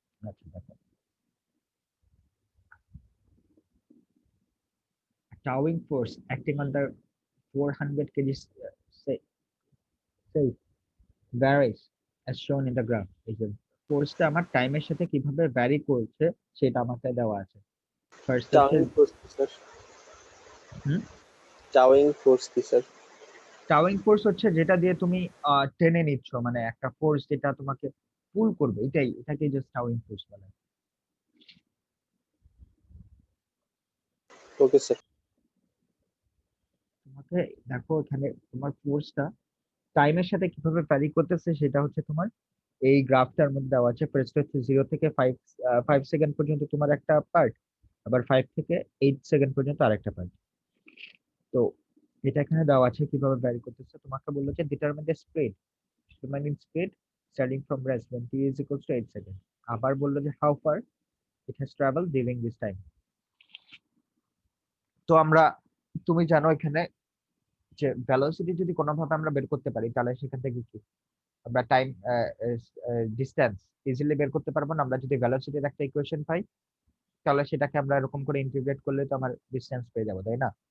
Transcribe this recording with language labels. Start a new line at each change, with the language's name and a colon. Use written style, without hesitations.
Bangla: আচ্ছা দেখো,
English: towing force acting on the 400 kg say varies as shown in the graph।
Bangla: এই যে ফোর্সটা আমার টাইমের সাথে কিভাবে ভ্যারি করছে সেটা আমাকে দেওয়া আছে। ফার্স্ট হচ্ছে টাউইং ফোর্স কি স্যার? হুম টাউইং ফোর্স কি স্যার? টাউইং ফোর্স হচ্ছে যেটা দিয়ে তুমি টেনে নিচ্ছ, মানে একটা ফোর্স যেটা তোমাকে পুল করবে, এটাকে জাস্ট টাউইং ফোর্স বলে। Okay sir. তোমাকে দেখো এখানে তোমার ফোর্সটা টাইমের সাথে কিভাবে ভ্যারি করতেছে সেটা হচ্ছে তোমার এই গ্রাফটার মধ্যে দেওয়া আছে। ফার্স্ট হচ্ছে 0 থেকে 5 সেকেন্ড পর্যন্ত তোমার একটা পার্ট, আবার 5 থেকে 8 সেকেন্ড পর্যন্ত আরেকটা পার্ট। তো এটা এখানে দেওয়া আছে কিভাবে ভ্যারি করতেছে। তোমাকে বললো যে determine the speed, determine speed starting from rest
English: when t is equals to 8
Bangla: second. আবার বললো যে how far
English: it has traveled during this time।
Bangla: তো আমরা, তুমি জানো এখানে যে ভেলোসিটি যদি কোনোভাবে আমরা বের করতে পারি তাহলে সেখান থেকে কি আমরা টাইম ডিসটেন্স ইজিলি বের করতে পারবো না। আমরা যদি ভেলোসিটির একটা ইকুয়েশন পাই তাহলে সেটাকে আমরা এরকম করে ইন্টিগ্রেট করলে তো আমার ডিসটেন্স পেয়ে যাবো, তাই না?